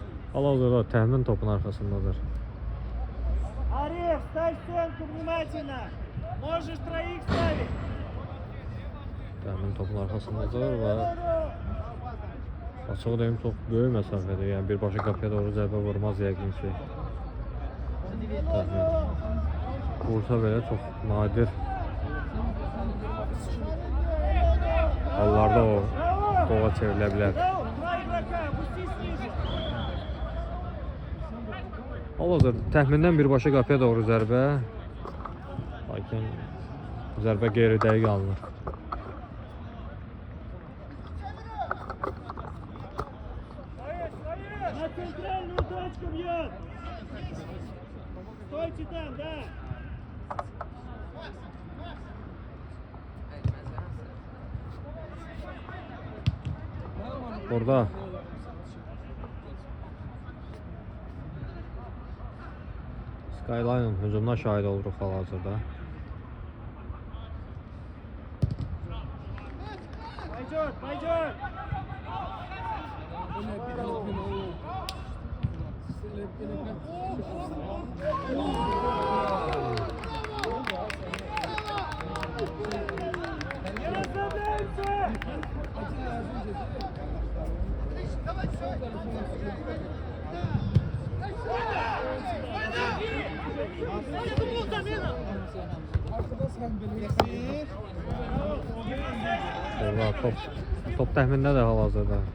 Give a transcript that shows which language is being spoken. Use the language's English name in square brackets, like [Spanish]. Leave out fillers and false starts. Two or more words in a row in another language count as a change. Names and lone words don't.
[Azerbaijani] Hal-hazırda təmin topun arxasındadır. [Russian] Ареф, ставь стенку внимательно. Можешь троих ставить. [Azerbaijani] Təmin topun arxasındadır və açıq deyim çox böyük məsafədir. Yəni birbaşa qapıya doğru zərbə vurmaz yəqin ki. Təmin. Vursa belə çox nadir hallarda o qola çevrilə bilər. [Russian] Браво, два игрока, опустись ниже. [Azerbaijani] Hal-hazırda təxmindən birbaşa qapıya doğru zərbə. Lakin zərbə qeyri-dəqiq alınır. [Russian] На центральную точку бьет. Стойте там, да. [Azerbaijani] Burada Skyline'ın hücumuna şahid oluruq hal-hazırda. [Russian] Пойдет, пойдет. Не расслабляемся. [Azerbaijani] Burada top təxmindədir hal-hazırda.